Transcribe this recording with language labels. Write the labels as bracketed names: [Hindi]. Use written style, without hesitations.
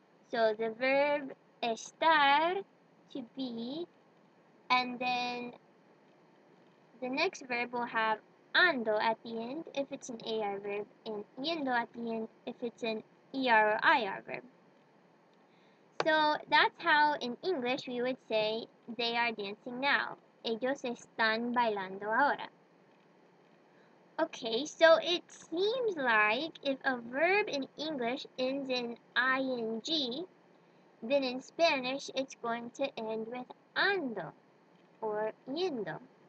[English] So the verb estar, to be, and then the next verb will have ando at the end if it's an AR verb, and yendo at the end if it's an ER or IR verb. So that's how in English we would say they are dancing now. [Spanish] Ellos están bailando ahora. [English] Okay, so it seems like if a verb in English ends in ing, then in Spanish it's going to end with ando or yendo.